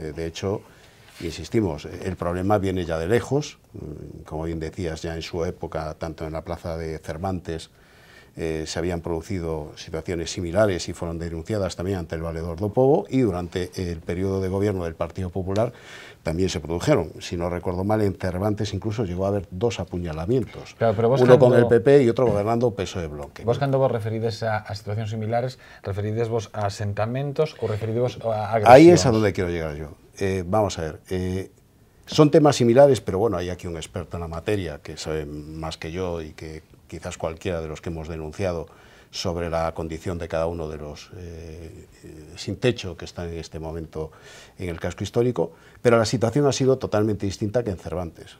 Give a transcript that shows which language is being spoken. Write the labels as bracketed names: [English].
[Spanish] De hecho, insistimos, el problema viene ya de lejos, como bien decías, ya en su época, tanto en la plaza de Cervantes, se habían producido situaciones similares y fueron denunciadas también ante el Valedor do Pobo, y durante el periodo de gobierno del Partido Popular también se produjeron. Si no recuerdo mal, en Cervantes incluso llegó a haber 2 apuñalamientos, claro, pero uno con el PP y otro gobernando PSOE Bloque. [Galician] Vos cando vos referides a situacións similares, referides vos a asentamentos ou referides a agresións? [Spanish] Ahí es a donde quiero llegar yo. Vamos a ver, son temas similares, pero bueno, hay aquí un experto en la materia que sabe más que yo y que quizás cualquiera de los que hemos denunciado sobre la condición de cada uno de los sin techo que están en este momento en el casco histórico, pero la situación ha sido totalmente distinta que en Cervantes.